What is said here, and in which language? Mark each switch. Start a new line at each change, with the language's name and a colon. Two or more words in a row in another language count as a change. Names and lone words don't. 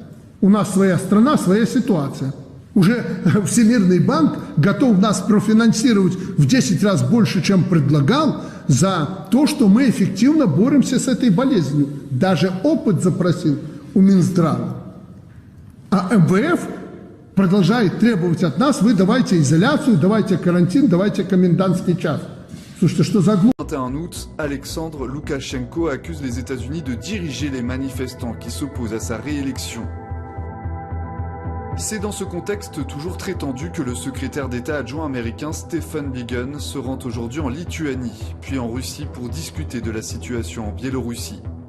Russian: У нас своя страна, своя ситуация. Уже Всемирный банк готов нас профинансировать в 10 раз больше, чем предлагал, за то, что мы эффективно боремся с этой болезнью. Даже опыт запросил у Минздрава. А МВФ продолжает требовать от нас: вы давайте изоляцию, давайте карантин, давайте комендантский час. Слушайте, что за глупость?
French: Le 21 août, Alexandre Loukachenko accuse les États-Unis de diriger les manifestants qui s'opposent à sa réélection. C'est dans ce contexte toujours très tendu que le secrétaire d'État adjoint américain Stephen Biegun se rend aujourd'hui en Lituanie, puis en Russie pour discuter de la situation en Biélorussie.